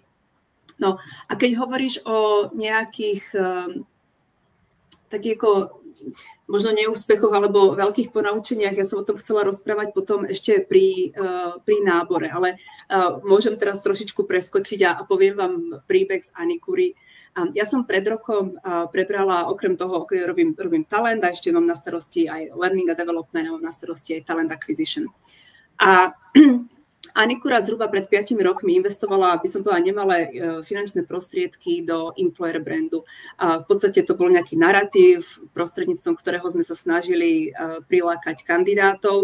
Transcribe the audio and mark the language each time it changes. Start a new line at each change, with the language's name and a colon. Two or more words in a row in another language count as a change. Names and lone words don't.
Slovak: No a keď hovoríš o nejakých takých ako možno neúspechoch alebo veľkých ponaučeniach. Ja som o tom chcela rozprávať potom ešte pri nábore, ale môžem teraz trošičku preskočiť a poviem vám príbeh z Anikury. Ja som pred rokom prebrala, okrem toho, keď robím talent a ešte mám na starosti aj learning a development a mám na starosti aj
English: talent acquisition.
Slovak: A Anikura zhruba pred 5 rokmi investovala, by som povedala, nemalé finančné prostriedky do
English: employer brandu.
Slovak: A v podstate to bol nejaký narratív, prostredníctvom ktorého sme sa snažili prilákať kandidátov.